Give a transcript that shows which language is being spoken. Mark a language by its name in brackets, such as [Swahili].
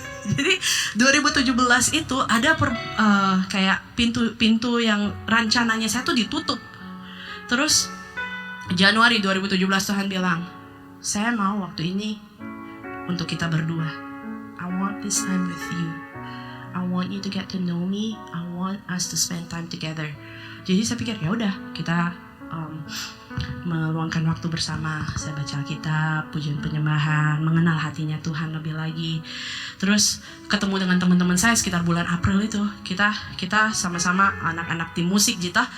[Indonesian] Jadi 2017 itu ada kayak pintu yang rencananya saya tuh ditutup. Terus Januari 2017 Tuhan bilang, saya mau waktu ini untuk kita berdua. [English] I want this time with you. I want you to get to know me. I want us to spend time together. [Indonesian] Jadi saya pikir ya udah, kita meluangkan waktu bersama. Saya baca Alkitab, pujian penyembahan, mengenal hatinya Tuhan lebih lagi. Terus ketemu dengan teman-teman saya sekitar bulan April itu, kita sama-sama anak-anak tim musik gitu.